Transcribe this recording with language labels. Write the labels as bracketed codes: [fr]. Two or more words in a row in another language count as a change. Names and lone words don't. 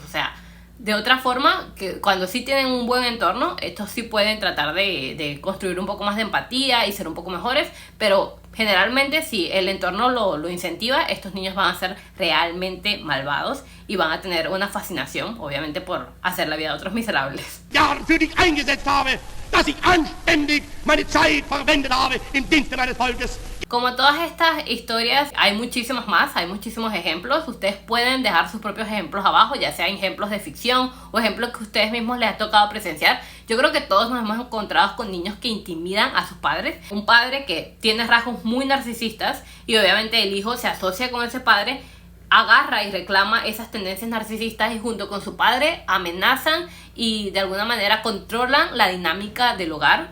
[es] O sea, de otra forma, que cuando sí tienen un buen entorno, estos sí pueden tratar de construir un poco más de empatía y ser un poco mejores, pero generalmente si el entorno lo incentiva, estos niños van a ser realmente malvados y van a tener una fascinación, obviamente, por hacer la vida de otros miserables. [de] Für dich eingesetzt habe, dass ich anständig meine Zeit verwendet habe im Dienste meines Volkes. [es] Como todas estas historias, hay muchísimos más, hay muchísimos ejemplos. Ustedes pueden dejar sus propios ejemplos abajo, ya sean ejemplos de ficción o ejemplos que ustedes mismos les ha tocado presenciar. Yo creo que todos nos hemos encontrado con niños que intimidan a sus padres. Un padre que tiene rasgos muy narcisistas y obviamente el hijo se asocia con ese padre, agarra y reclama esas tendencias narcisistas y junto con su padre amenazan y de alguna manera controlan la dinámica del hogar.